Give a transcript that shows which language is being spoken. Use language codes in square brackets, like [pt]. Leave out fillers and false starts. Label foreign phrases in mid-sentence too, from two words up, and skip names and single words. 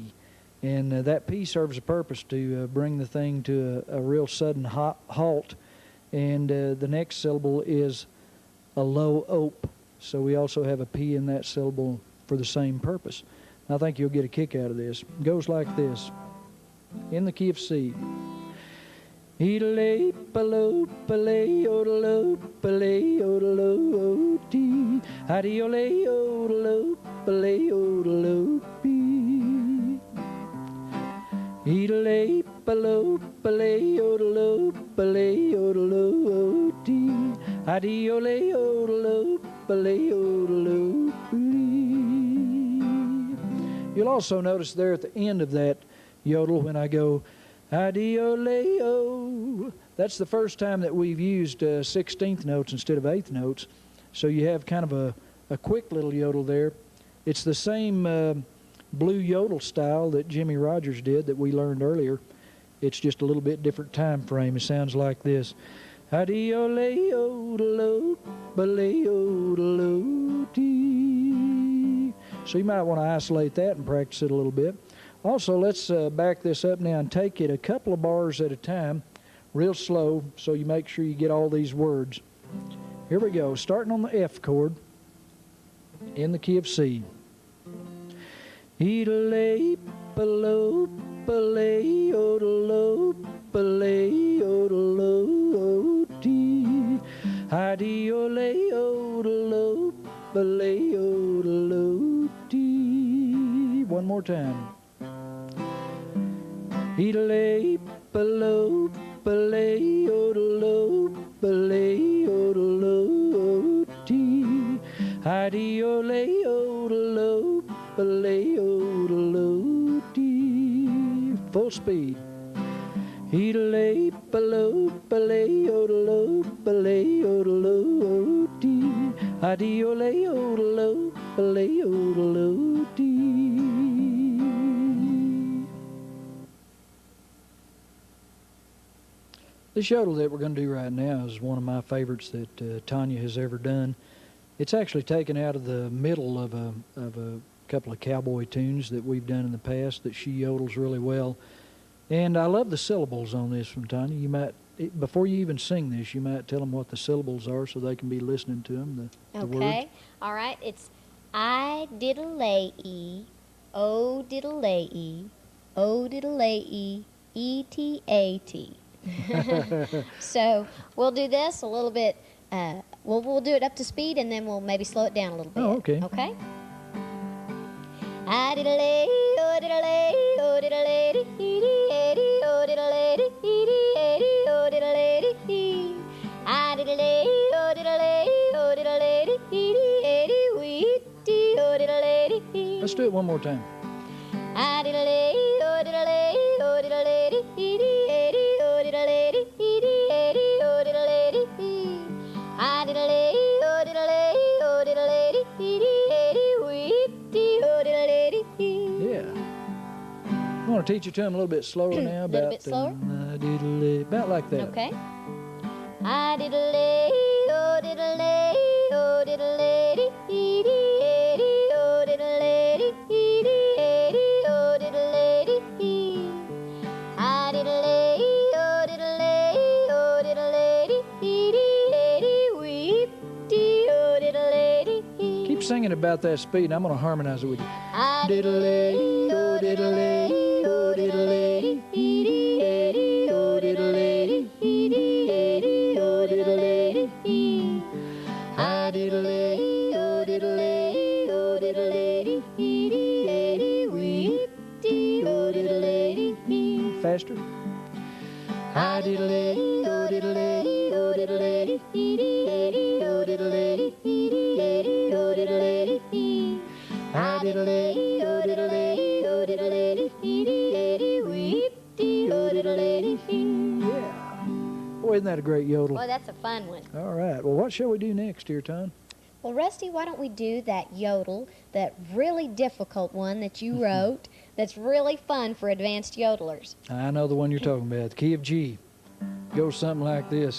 [en] And that P serves a purpose to bring the thing to a real sudden halt. And the next syllable is a low ope. So we also have a P in that syllable for the same purpose. I think you'll get a kick out of this. It goes like this, in the key of C. Yodel pale yodel dee, yodel pale yodel bee. Yodel pale yodel dee, yodel. You'll also notice there at the end of that yodel when I go adi-o-lay-o, that's the first time that we've used 16th notes instead of 8th notes. So you have kind of a quick little yodel there. It's the same blue yodel style that Jimmy Rogers did that we learned earlier. It's just a little bit different time frame. It sounds like this. Adi-o-lay-o-lo-balay-o-lo-dee. So you might want to isolate that and practice it a little bit. Also, let's back this up now and take it a couple of bars at a time, real slow, so you make sure you get all these words. Here we go, starting on the F chord in the key of C. Adi-o-lay-o-lo-balay-o-lo-dee. Adi-o-lay-o-lo-balay-o-lo-dee. One more time. Adi-o-lay-o-lo-balay-o-lo-dee. Adi-o-lay-o-lo-balay-o-lo-dee. Full speed. Adi-o-lay-o-lo-balay-o-lo-balay-o-lo-dee. Adi-o-lay-o-lo-balay-o-lo-dee. This yodel that we're going to do right now is one of my favorites that Tania has ever done. It's actually taken out of the middle of a couple of cowboy tunes that we've done in the past that she yodels really well. And I love the syllables on this from Tania. You might, before you even sing this, you might tell them what the syllables are so they can be listening to them, the words. Okay. All right. It's I diddle A E, O diddle A E, O diddle A E, E T A T. So we'll do this a little bit. We'll do it up to speed, and then we'll maybe slow it down a little bit. Oh, okay. Okay. I diddle A, O diddle A, O diddle A, dee dee A dee, O diddle A, dee dee A dee, O diddle A, dee dee. I diddle A, O diddle A, O diddle A, dee dee A dee, wee dee, O diddle A, dee dee. Let's do it one more time. I diddle A, O diddle A, O diddle A, dee dee A dee, O diddle A, dee dee A dee, O diddle A, dee dee. I diddle A, O diddle A, O diddle A, dee dee A dee, wee dee, O diddle A, dee dee. Yeah. I want to teach it to them a little bit slower now. A little bit slower? About like that. Okay. I diddle A, O diddle A, O diddle A, dee dee A dee, O diddle A, dee dee A dee, O diddle A, dee dee. I diddle A, O diddle A, O diddle A, dee dee A dee, wee dee, O diddle A, dee dee. Keep singing about that speed, and I'm going to harmonize it with you. I diddle A, O diddle A, O diddle A, dee dee A dee, O diddle A, dee dee A dee, O diddle A, dee dee. I diddle A, O diddle A, O diddle A, dee dee A dee, wee dee, O diddle A, dee dee. Faster. I diddle A, O diddle A, O diddle A, dee dee A dee, O diddle A, dee dee A dee, O diddle A, dee dee. I diddle A, O diddle A, O diddle A, dee dee A dee, wee dee, O diddle A, dee dee. Yeah. Boy, isn't that a great yodel? Boy, that's a fun one. All right. Well, what shall we do next here, Ton? Well, Rusty, why don't we do that yodel, that really difficult one that you wrote, that's really fun for advanced yodelers? I know the one you're talking about, the key of G. Goes something like this.